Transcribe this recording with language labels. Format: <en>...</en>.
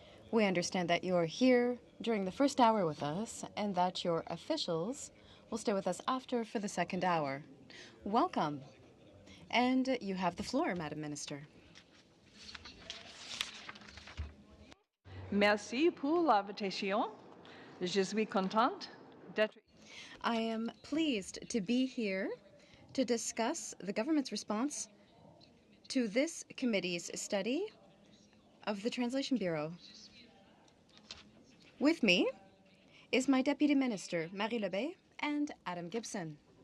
<en>We understand that you are here during the first hour with us and that your officials will stay with us after for the second hour. Welcome. And you have the floor, Madam Minister.</en> <fr>Merci pour l'invitation. Je suis contente d'être.</fr> <en>I am pleased to be here to discuss the government's response to this committee's study of the Translation Bureau. With me is my Deputy Minister, Marie Lebay, and Adam Gibson.</en>